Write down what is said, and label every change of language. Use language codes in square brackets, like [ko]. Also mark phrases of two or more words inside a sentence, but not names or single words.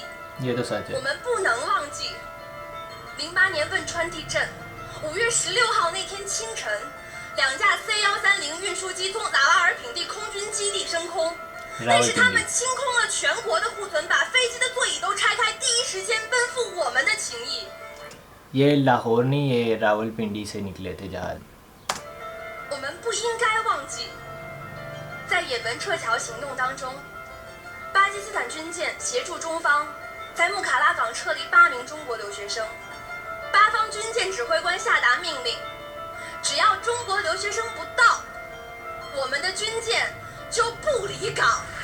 [zh] 我们不能忘记08年汶川地震，5月16号那天清晨，2架C130运输机从拉瓦尔品地空军基地升空，那是他们清空了全国的库存，把飞机的座椅都拆开，第一时间奔赴我们的情谊。 [ur] یہ لاہور نہیں، یہ راولپنڈی سے نکلے تھے جہاز. [zh] 我们不应该忘记，在也门撤侨行动当中，巴基斯坦军舰协助中方在木卡拉港撤离8名中国留学生，巴方军舰指挥官下达命令，只要中国留学生不到，我们的军舰就不离港。